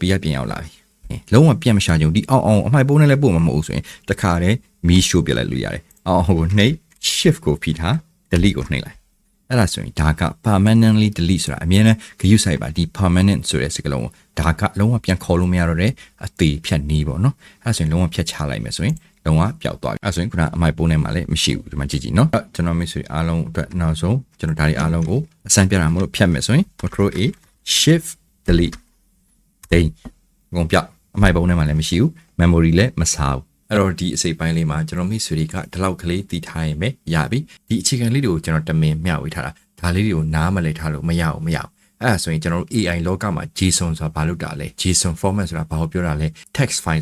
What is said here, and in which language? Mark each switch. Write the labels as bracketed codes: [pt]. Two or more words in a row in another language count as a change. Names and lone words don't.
[my] ကပြန်ရောက်လာပြီလုံးဝပြန်မရှာကြုံဒီအောင်အမှိုက်ပုံးနဲ့လည်းပို့မှာမဟုတ်ဆိုရင်တခါတည်းမီးရှို့ပြလိုက်လို့ရတယ်အောင်ကိုနှိပ် shift ကိုဖိထား delete ကိုနှိပ်လိုက်အဲ့ဒါဆိုရင်ဒါက [en] permanently delete [my] ဆိုတာအမြဲတမ်းဂရုစိုက်ပါဒီ permanent ဆိုတဲ့စကားလုံးကိုဒါကလုံးဝပြန်ခေါ်လို့မရတော့တဲ့အသေးဖြတ်နည်းပေါ့နော်အဲ့ဒါဆိုရင်လုံးဝ ဖြတ်ချလိုက်မယ်ဆိုရင်လုံးဝပျောက်သွားပြီအဲ့ဆိုရင်ခုနအမိုက်ပုံးထဲမှာလည်းမရှိဘူးဒီမှာကြည့်ကြည့်နော်ကျွန်တော်မိတ်ဆွေအားလုံးအတွက်နောက်ဆုံးကျွန်တော်ဒါတွေအားလုံးကိုအစမ်းပြတာမလို့ဖြတ်မယ်ဆိုရင် [en] control A shift delete [my] ဒိန်ငုံပြောက်အမိုက်ပုံးထဲမှာ လည်းမရှိဘူး memory လည်းမစားဘူးအဲ့တော့ဒီအစိပ်ပိုင်းလေးမှာကျွန်တော်မိတ်ဆွေတွေကဒီလောက်ကလေးတည်ထားရင်ပဲရပြီဒီအခြေခံလေးတွေကိုကျွန်တော်တမင်မျှဝေထားတာဒါလေး တွေကိုနားမလည်ထားလို့မရအောင်အဲ့ဒါဆိုရင်ကျွန်တော်တို့ AI လောကမှာ JSON ဆိုတာဘာလို့တာလဲ [en] JSON format [my] ဆိုတာဘာကိုပြောတာလဲ [en] text file